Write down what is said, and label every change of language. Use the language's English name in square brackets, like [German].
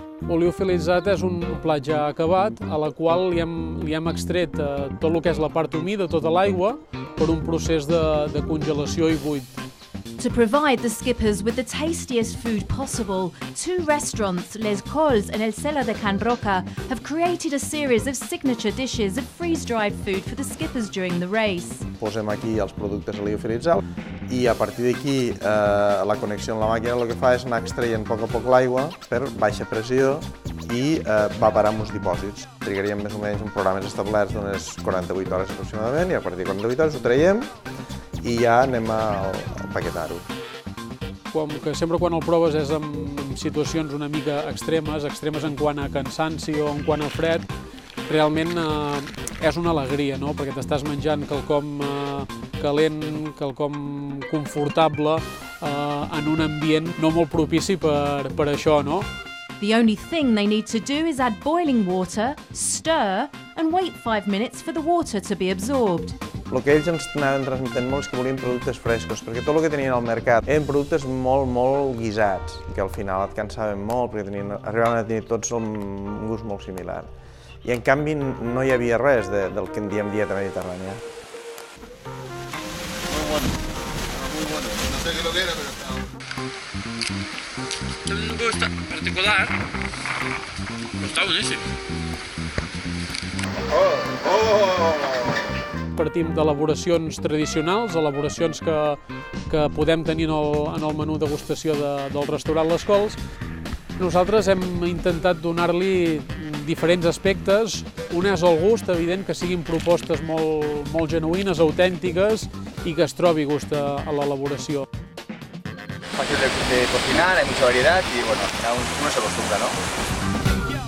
[Catalan] Oleofilitzat és un plat ja acabat, a la qual li hem extret tot el que és la part humida, tota l'aigua, per un procés de congelació i buit. [English] To provide the skippers with the tastiest food possible, 2 restaurants, Les Cols and El Cellar de Can Roca, have created a series of signature dishes of freeze-dried food for the skippers during the race. [Catalan] Posem aquí els productes oleofilitzats i a partir d'aquí la connexió amb la màquina el que fa és anar extraient a poc l'aigua per baixa pressió i va parar en uns dipòsits. Trigaríem més o menys uns programes establerts d'unes 48 hores aproximadament i a partir de 48 hores ho traiem i ja anem a empaquetar-ho. Com que sempre quan el proves és en situacions una mica extremes en quant a cansanci o en quant a fred, realment és una alegria, no? Perquè t'estàs menjant quelcom calent, quelcom confortable en un ambient no molt propici per això, no? [English] The only thing they need to do is add boiling water, stir and wait 5 minutes for the water to be absorbed. [Catalan] El que ells ens anaven transmetent molt és que volien productes frescos, perquè tot el que tenien al mercat eren productes molt guisats, que al final et cansaven molt perquè arribaven a tenir tots un gust molt similar. I en canvi no hi havia res del que en diem dieta mediterrània. [Spanish] Muy bueno. No sé qué lo que era, pero está... Tiene un gusto particular, [Catalan] però està boníssim. Partim d'elaboracions tradicionals, elaboracions que podem tenir en el menú degustació del restaurant Les Cols. Nosaltres hem intentat donar-li diferents aspectes. Un és el gust, evident, que siguin propostes molt genuïnes, autèntiques i que es trobi gust a l'elaboració. [Spanish] Fácil de cocinar, hay mucha variedad y bueno, al final uno se acostumbra, ¿no?